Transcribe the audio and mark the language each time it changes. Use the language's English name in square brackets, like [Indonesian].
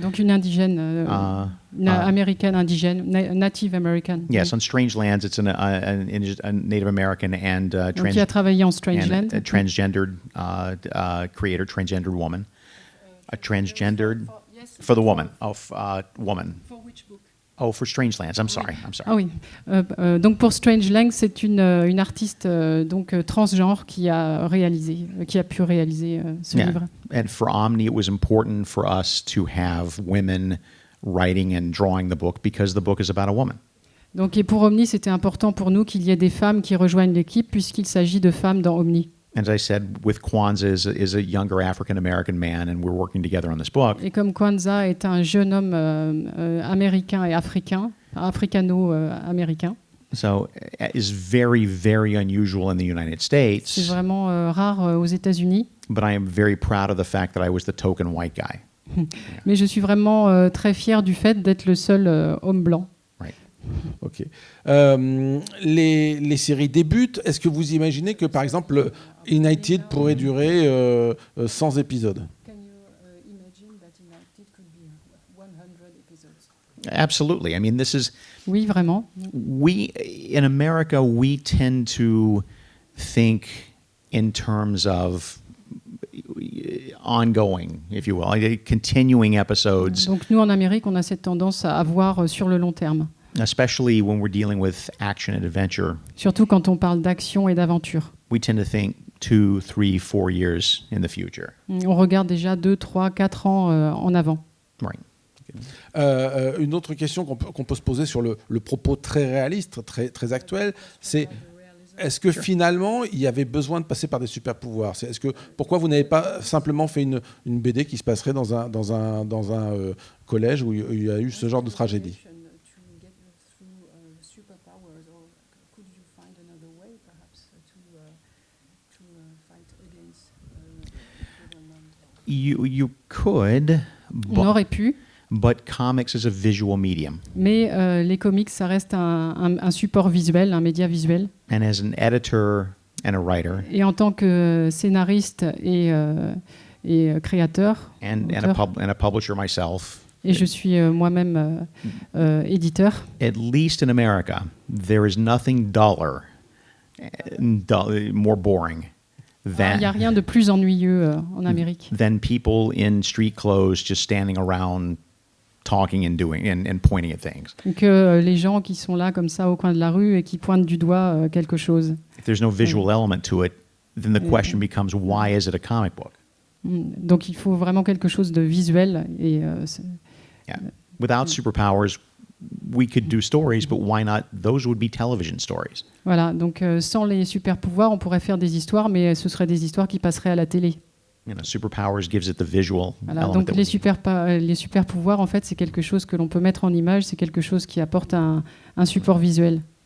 [French] Donc une indigène, américaine indigène, Native American. [English] Yes, on Strange Lands, it's a Native American and [French] donc qui a travaillé en Strange Land. [English] A transgendered creator, transgendered woman, a transgendered for the woman woman. For which book? Oh, for Strange Lands. I'm sorry. [French] Ah oui. Donc pour Strange Lands, c'est une artiste transgenre qui a pu réaliser ce livre. [English] And for Omni, it was important for us to have women writing and drawing the book because the book is about a woman. [French] Donc et pour Omni, c'était important pour nous qu'il y ait des femmes qui rejoignent l'équipe puisqu'il s'agit de femmes dans Omni. [English] As I said, with Kwanzaa is a younger African American man, and we're working together on this book. [French] Et comme Kwanzaa est un jeune homme américain et africano-américain. [English] So is very, very unusual in the United States. [French] C'est vraiment rare aux États-Unis. [English] But I am very proud of the fact that I was the token white guy. [French] Mais je suis vraiment très fier du fait d'être le seul homme blanc. Ok. Les séries débutent. Est-ce que vous imaginez que, par exemple, United pourrait durer 100 épisodes? [English] Can you imagine that United could be 100 episodes? Absolutely. I mean, this is... [French] Oui, vraiment. [English] In America, we tend to think in terms of ongoing, if you will, continuing episodes. [French] Donc nous, en Amérique, on a cette tendance à voir sur le long terme. [English] Especially when we're dealing with action and adventure. [French] Surtout quand on parle d'action et d'aventure. [English] We tend to think 2, 3, 4 years in the future. [French] On regarde déjà 2, 3, 4 ans en avant. [English] Right. [French] Une autre question qu'on peut se poser sur le propos très réaliste, très actuel, c'est est-ce que finalement il y avait besoin de passer par des super pouvoirs? Pourquoi vous n'avez pas simplement fait une BD qui se passerait dans un collège où il y a eu ce genre de tragédie? [English] You could, [French] On aurait pu, [English] but comics is a visual medium. [French] mais les comics, ça reste un support visuel, un média visuel. [English] And as an editor and a writer, [French] Et en tant que scénariste et créateur, [English] and a publisher myself, [French] et je suis moi-même éditeur, [English] at least in America, there is nothing duller, more boring [French] il n'y a [English] than [French] rien de plus ennuyeux en Amérique [English] people in street clothes just standing around talking and doing and pointing at things. [French] que les gens qui sont là comme ça au coin de la rue et qui pointent du doigt quelque chose. [English] If there's no visual element to it, then the question becomes, why is it a comic book? [French] Donc il faut vraiment quelque chose de visuel. Et, [English] Yeah. Without superpowers, we could do stories, but why not? Those would be television stories. [French] voilà, donc sans les super pouvoirs, on pourrait faire des histoires, mais ce seraient des histoires qui passeraient à la télé. [English] Superpowers gives it the visual [French] Voilà, [English] element. [French] donc [English] that [French] les super pouvoirs, en fait, c'est quelque chose que l'on peut mettre en image, c'est quelque chose qui apporte un support visuel.